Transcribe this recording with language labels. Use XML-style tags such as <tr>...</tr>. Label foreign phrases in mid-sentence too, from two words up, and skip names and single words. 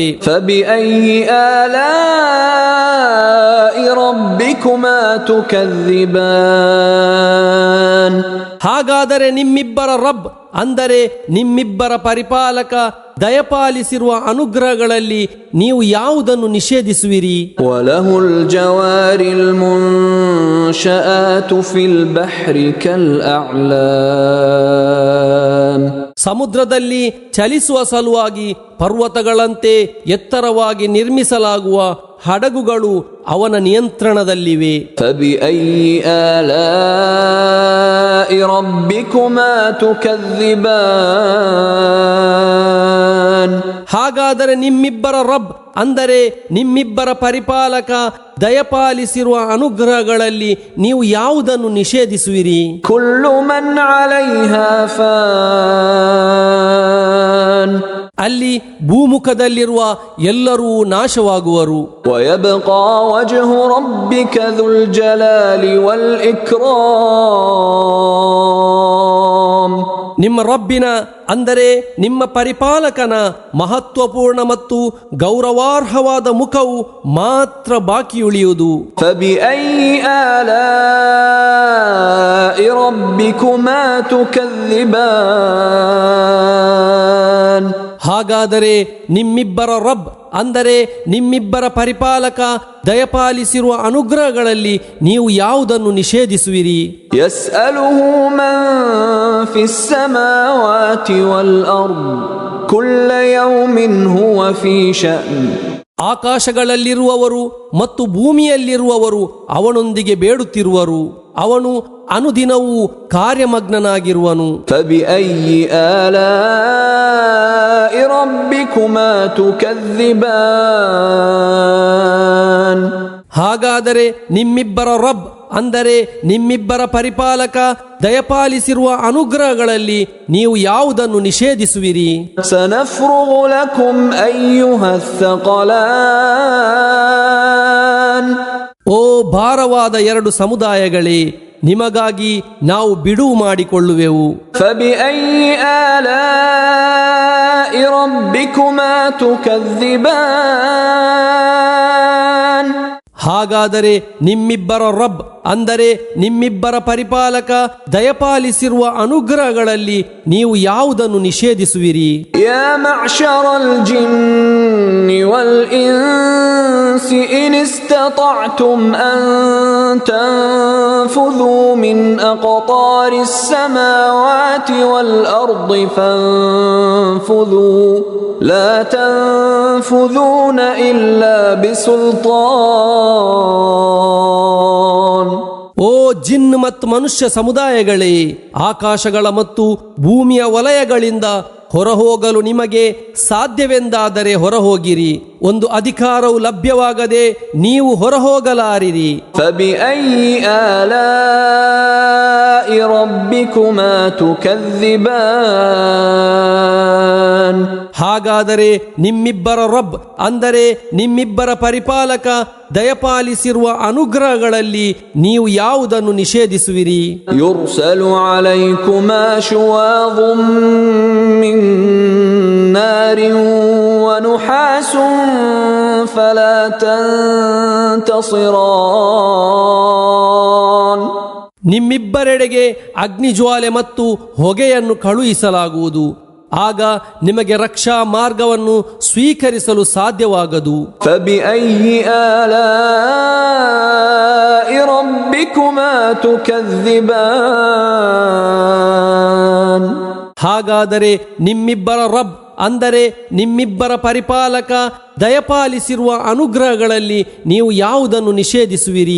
<ar>فبأي آلاء ربكما تكذبان.</ar> <kn>ಹಾಗಾದರೆ ನಿಮ್ಮಿಬ್ಬರ ರಬ್ ಅಂದರೆ ನಿಮ್ಮಿಬ್ಬರ ಪರಿಪಾಲಕ ದಯಪಾಲಿಸಿರುವ ಅನುಗ್ರಹಗಳಲ್ಲಿ ನೀವು ಯಾವುದನ್ನು ನಿಷೇಧಿಸುವಿರಿ?</kn> <ar>وله الجوار المنشآت في البحر كالأعلام</ar> <kn>ಸಮುದ್ರದಲ್ಲಿ ಚಲಿಸುವ ಸಲುವಾಗಿ ಪರ್ವತಗಳಂತೆ ಎತ್ತರವಾಗಿ ನಿರ್ಮಿಸಲಾಗುವ ಹಡಗುಗಳು ಅವನ ನಿಯಂತ್ರಣದಲ್ಲಿವೆ.</kn> <ar>فبأي آلاء ربكما تكذبان</ar> <kn>ಹಾಗಾದರೆ ನಿಮ್ಮಿಬ್ಬರ ರಬ್ ಅಂದರೆ ನಿಮ್ಮಿಬ್ಬರ ಪರಿಪಾಲಕ ದಯಪಾಲಿಸಿರುವ ಅನುಗ್ರಹಗಳಲ್ಲಿ ನೀವು ಯಾವುದನ್ನು ನಿಷೇಧಿಸುವಿರಿ?</kn> <ar>كل من عليها فان</ar> <kn>ಅಲ್ಲಿ ಭೂಮುಖದಲ್ಲಿರುವ ಎಲ್ಲರೂ ನಾಶವಾಗುವರು.</kn> <ar>ويبقى وجه ربك ذو الجلال والإكرام</ar> <kn>ನಿಮ್ಮ ರಬ್ಬಿನ ಅಂದರೆ ನಿಮ್ಮ ಪರಿಪಾಲಕನ ಮಹತ್ವಪೂರ್ಣ ಮತ್ತು ಗೌರವಾರ್ಹವಾದ ಮುಖವು ಮಾತ್ರ ಬಾಕಿ ಉಳಿಯುವುದು.</kn> <ar>فبأي آلاء ربكما تكذبان</ar> <kn>ಹಾಗಾದರೆ ನಿಮ್ಮಿಬ್ಬರ ರಬ್ ಅಂದರೆ ನಿಮ್ಮಿಬ್ಬರ ಪರಿಪಾಲಕ ದಯಪಾಲಿಸಿರುವ ಅನುಗ್ರಹಗಳಲ್ಲಿ ನೀವು ಯಾವುದನ್ನು ನಿಷೇಧಿಸುವಿರಿ?</kn> <ar>يسأله من في السماوات والأرض كل يوم هو في شأن</ar> <kn>ಆಕಾಶಗಳಲ್ಲಿರುವವರು ಮತ್ತು ಭೂಮಿಯಲ್ಲಿರುವವರು ಅವನೊಂದಿಗೆ ಬೇಡುತ್ತಿರುವರು, ಅವನು ಅನುದಿನವೂ ಕಾರ್ಯಮಗ್ನನಾಗಿರುವನು.</kn> <ar>فبأي آلاء ربكما تكذبان</ar> <kn>ಹಾಗಾದರೆ ನಿಮ್ಮಿಬ್ಬರ ರಬ್ ಅಂದರೆ ನಿಮ್ಮಿಬ್ಬರ ಪರಿಪಾಲಕ ದಯಪಾಲಿಸಿರುವ ಅನುಗ್ರಹಗಳಲ್ಲಿ ನೀವು ಯಾವುದನ್ನು ನಿಷೇಧಿಸುವಿರಿ?</kn> <ar>سنفرغ لكم أيها الثقلان</ar> <kn>ಓ ಭಾರವಾದ ಎರಡು ಸಮುದಾಯಗಳೇ, ನಿಮಗಾಗಿ ನಾವು ಬಿಡುವು ಮಾಡಿಕೊಳ್ಳುವೆವು.</kn> <ar>فبأي آلاء ربكما تكذبان</ar> <kn>ಹಾಗಾದರೆ ನಿಮ್ಮಿಬ್ಬರ ರಬ್ ಅಂದರೆ ನಿಮ್ಮಿಬ್ಬರ ಪರಿಪಾಲಕ ದಯಪಾಲಿಸಿರುವ ಅನುಗ್ರಹಗಳಲ್ಲಿ ನೀವು ಯಾವುದನ್ನು ನಿಷೇಧಿಸುವಿರಿ?</kn> <ar>يا معشر الجن والإنس إن استطعتم أن تنفذوا من أقطار السماوات والأرض فانفذوا لا تنفذون إلا بسلطان</ar> <kn>ಓ ಜಿನ್ ಮತ್ತು ಮನುಷ್ಯ ಸಮುದಾಯಗಳೇ, ಆಕಾಶಗಳ ಮತ್ತು ಭೂಮಿಯ ವಲಯಗಳಿಂದ ಹೊರಹೋಗಲು ನಿಮಗೆ ಸಾಧ್ಯವೆಂದಾದರೆ ಹೊರಹೋಗಿರಿ. ಒಂದು ಅಧಿಕಾರವು ಲಭ್ಯವಾಗದೆ ನೀವು ಹೊರಹೋಗಲಾರಿರಿ.</kn> <ar>فبأي آلاء ربكما تكذبان</ar> <kn>ಹಾಗಾದರೆ ನಿಮ್ಮಿಬ್ಬರ ರಬ್ ಅಂದರೆ ನಿಮ್ಮಿಬ್ಬರ ಪರಿಪಾಲಕ ದಯಪಾಲಿಸಿರುವ ಅನುಗ್ರಹಗಳಲ್ಲಿ ನೀವು ಯಾವುದನ್ನು ನಿಷೇಧಿಸುವಿರಿ?</kn> <ar>يرسل عليكما شواظ من نار ونحاس فلا تنتصران</ar> <kn>ನಿಮ್ಮಿಬ್ಬರೆಡೆಗೆ ಅಗ್ನಿಜ್ವಾಲೆ ಮತ್ತು ಹೊಗೆಯನ್ನು ಕಳುಹಿಸಲಾಗುವುದು, ಆಗ ನಿಮಗೆ ರಕ್ಷಾ ಮಾರ್ಗವನ್ನು ಸ್ವೀಕರಿಸಲು ಸಾಧ್ಯವಾಗದು.</kn> <ar>فبأي آلاء ربكما تكذبان</ar> <kn>ಹಾಗಾದರೆ ನಿಮ್ಮಿಬ್ಬರ ರಬ್ ಅಂದರೆ ನಿಮ್ಮಿಬ್ಬರ ಪರಿಪಾಲಕ ದಯಪಾಲಿಸಿರುವ ಅನುಗ್ರಹಗಳಲ್ಲಿ ನೀವು ಯಾವುದನ್ನು ನಿಷೇಧಿಸುವಿರಿ?</kn>